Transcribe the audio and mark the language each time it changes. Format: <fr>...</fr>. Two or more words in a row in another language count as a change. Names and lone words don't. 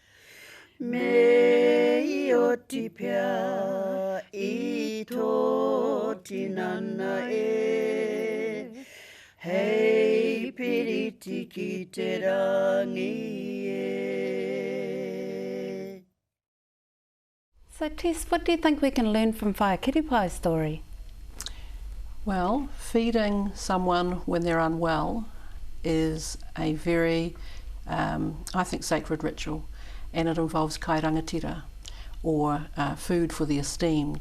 <mi>Me o ti pia I tō tinana e, hei piriti ki te rangi e.</mi> <en>So Tess, what do you think we can learn from Whakiripai's story? Well, feeding someone when they're unwell is a very, I think, sacred ritual, and it involves kairangatira, or food for the esteemed.</en>